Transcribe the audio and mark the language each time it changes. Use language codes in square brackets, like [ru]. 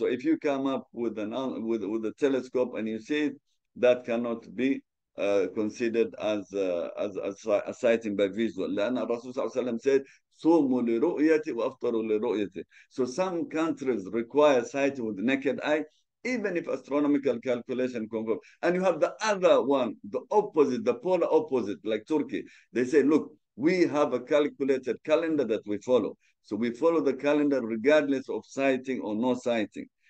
[en] So if you come up with with a telescope and you see it, that cannot be considered as a sighting by visual. [ar] لأن الرسول صلى الله عليه وسلم [en] said, [ar] صوموا لرؤيتي وأفطروا لرؤيتي. [en] So some countries require sighting with the naked eye, even if astronomical calculation confirm. And you have the other one, the opposite, the polar opposite, like Turkey. They say, look, we have a calculated calendar that we follow. So we follow the calendar regardless of sighting or no sighting.